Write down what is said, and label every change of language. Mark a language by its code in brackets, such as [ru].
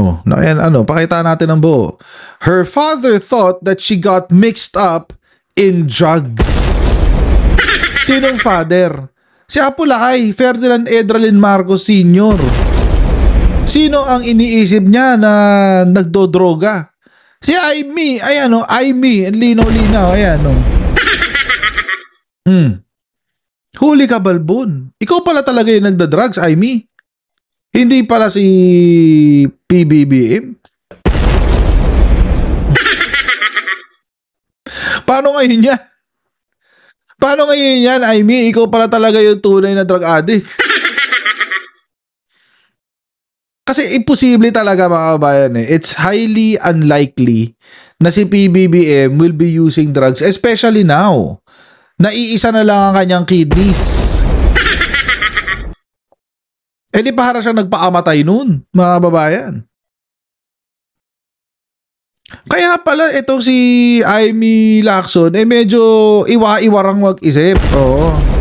[tl] Ayan, ayan, pakita natin ang buo. [en] Her father thought that she got mixed up in drugs. [tl] Sinong father? Si Apo Lakay, Ferdinand Edralin Marcos Sr. Sino ang iniisip niya na nagdodroga? Si Amy, ayan Amy, linaw-linaw, ayan Huli ka, Balbon. Ikaw pala talaga yung nagda-drugs, Amy. Hindi pala si PBBM. Paano ngayon yan? Paano ngayon yan, Amy? Ikaw pala talaga yung tunay na drug addict. Kasi imposible talaga mga kabayan eh. [en] It's highly unlikely na si PBBM will be using drugs, especially now. [tl] Naiisa na lang ang kanyang kidneys. Di para siya nagpakamatay nun, mga kababayan. Kaya pala itong si Amy Lacson medyo iwa-iwarang mag-isip. Oo.